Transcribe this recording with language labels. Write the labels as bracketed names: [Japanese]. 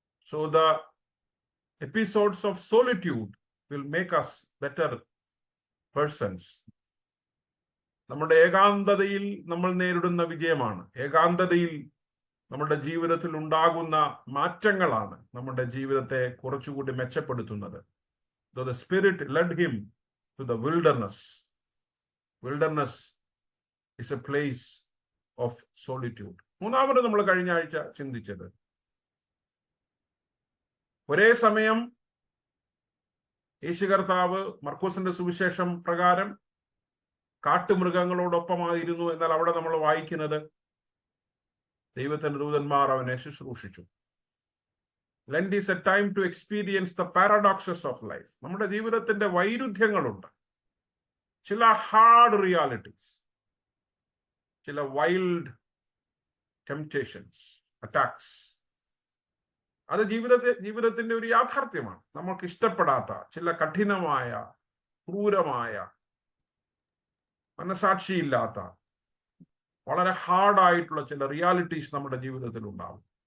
[English] So the episodes of solitude will make us better persons. [Malayalam] നമ്മുടെ ഏകാന്തതയിൽ നമ്മൾ നേരിടുന്ന വിജയമാണ്, ഏകാന്തതയിൽ നമ്മുടെ ജീവിതത്തിൽ ഉണ്ടാകുന്ന മാറ്റങ്ങളാണ് നമ്മുടെ ജീവിതത്തെ കുറച്ചുകൂടി മെച്ചപ്പെടുത്തുന്നത്. [English] So the Spirit led him to the wilderness. Wilderness is a place of solitude. [Malayalam] മൂന്നാമത് നമ്മൾ കഴിഞ്ഞ ആഴ്ച ചിന്തിച്ചത്, ഒരേ സമയം യേശു കർത്താവ് മർക്കോസിന്റെ സുവിശേഷം പ്രകാരം കാട്ടുമൃഗങ്ങളോടൊപ്പമായിരുന്നു. എന്നാൽ അവിടെ നമ്മൾ വായിക്കുന്നത്, ദൈവത്തിന്റെ ദൂതന്മാർ അവനെ ശുശ്രൂഷിച്ചു. [English] Lent is a time to experience the paradoxes of life. [Malayalam] നമ്മുടെ ജീവിതത്തിന്റെ വൈരുദ്ധ്യങ്ങളുണ്ട്. ചില [English] hard realities, [Malayalam] ചില [English] wild temptations, [Malayalam] അറ്റാക്സ്. അത് ജീവിതത്തിന്റെ ഒരു യാഥാർത്ഥ്യമാണ്. നമുക്ക് ഇഷ്ടപ്പെടാത്ത ചില കഠിനമായ, ക്രൂരമായ, മനസാക്ഷിയില്ലാത്ത, വളരെ ഹാർഡായിട്ടുള്ള ചില റിയാലിറ്റീസ് നമ്മുടെ ജീവിതത്തിൽ ഉണ്ടാവും.